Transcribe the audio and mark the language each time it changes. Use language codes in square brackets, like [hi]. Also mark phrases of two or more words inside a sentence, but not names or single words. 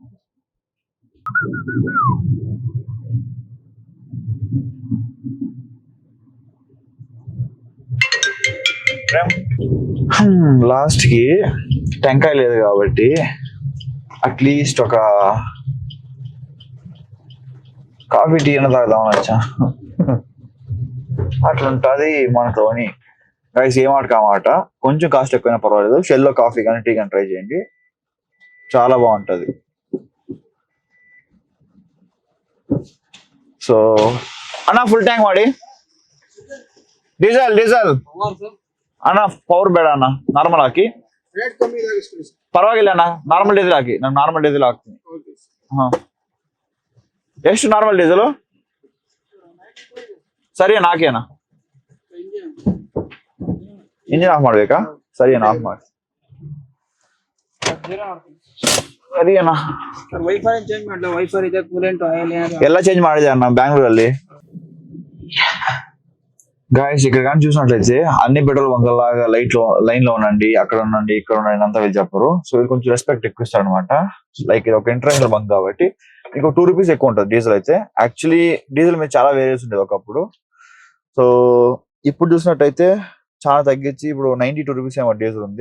[te] లాస్ట్ కి టెంకాయ లేదు కాబట్టి అట్లీస్ట్ ఒక కాఫీ టీ అయినా తాగుదాం వచ్చా. అట్లుంటది మనతోని గైస్ ఏ మాట కామాట కొంచెం కాస్ట్ ఎక్కువైనా పర్వాలేదు, షెల్లో కాఫీ కానీ టీ కానీ ట్రై చేయండి, చాలా బాగుంటది. సో అన్న ఫుల్ ట్యాంక్ వాడి [kn] ಡೀಸೆಲ್ ಅಣ್ಣ ಪವರ್ ಬೇಡ ಅಣ್ಣ, ನಾರ್ಮಲ್ ಹಾಕಿ. ಪರವಾಗಿಲ್ಲ ಅಣ್ಣ, ನಾರ್ಮಲ್ ಡೀಸೆಲ್ ಹಾಕಿ, ನಾನು ನಾರ್ಮಲ್ ಡೀಸೆಲ್ ಹಾಕ್ತೀನಿ. ಹಾ ಎಷ್ಟು ನಾರ್ಮಲ್ ಡೀಸೆಲ್? ಸರಿ ಅಣ್ಣ ಹಾಕಿ ಅಣ್ಣ. [en] engine off [kn] ಮಾಡ್ಬೇಕಾ? ಸರಿ ಅಣ್ಣ ಆಫ್ ಮಾಡಿ. ಸರಿ ಅಣ್ಣ. ವೈಫೈ ಚೇಂಜ್ ಮಾಡ್ಲ, ವೈಫೈ ಇದೆ, [en] coolant oil [kn] ಎಲ್ಲ ಚೇಂಜ್ ಮಾಡಿದೆ ಅಣ್ಣ బెంగళూరులో. [te] గాయస్ ఇక్కడ కానీ చూసినట్లయితే అన్ని పెట్రోల్ బంకులాగా లైన్ లో ఉండండి, అక్కడ ఉండండి, ఇక్కడ ఉండండి అంతా వీళ్ళు చెప్పరు. సో వీళ్ళు కొంచెం రెస్పెక్ట్ ఎక్కువ ఇస్తారు అనమాట. లైక్ ఇది ఒక ఇంటర్నేషనల్ బంక్ కాబట్టి మీకు 2 రూపీస్ ఎక్కువ ఉంటుంది డీజిల్ అయితే. యాక్చువల్లీ డీజిల్ మీద చాలా వేరియస్ ఉండేది ఒకప్పుడు. సో ఇప్పుడు చూసినట్టయితే చాలా తగ్గించి ఇప్పుడు 92 రూపీస్ ఏమో డీజిల్ ఉంది.